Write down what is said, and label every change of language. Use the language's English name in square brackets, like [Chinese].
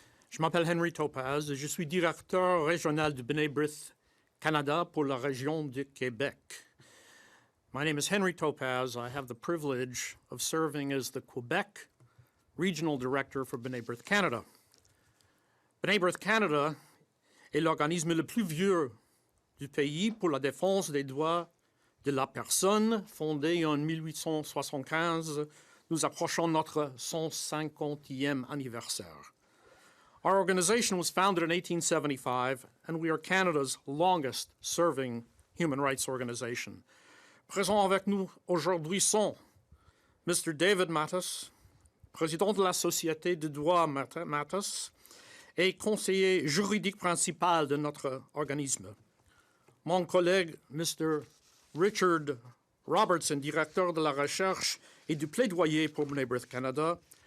[French] Je m'appelle Henry Topas et je suis directeur régional du B'nai Brith Canada pour la région du Québec. [English] My name is Henry Topas. I have the privilege of serving as the Quebec Regional Director for B'nai Brith Canada. [French] B'nai Brith Canada est l'organisme le plus vieux du pays pour la défense des droits de la personne, fondé en 1875. Nous approchons notre 150e anniversaire. [English] Our organization was founded in 1875, and we are Canada's longest-serving human rights organization. [French] Présents avec nous aujourd'hui sont Mr. David Matas, président de la Société de droit Matas et conseiller juridique principal de notre organisme. Mon collègue, Mr. Richard Robertson, directeur de la recherche et du plaidoyer pour B'nai Brith Canada.